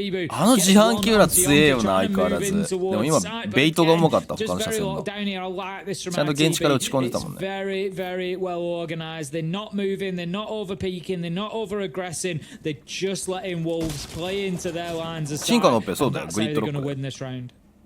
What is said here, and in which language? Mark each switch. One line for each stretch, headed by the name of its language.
Japanese: あの自販機裏強えよな相変わらず。でも今ベイトが重かった、他の車線のちゃんと現地から打ち込んでたもんね。
English: Very, very well organized. They're not moving, they're not over peaking, they're not over aggressing. They're just letting Wolves play into their lines as
Japanese: 進化のオペそうだよ、グリッドロック。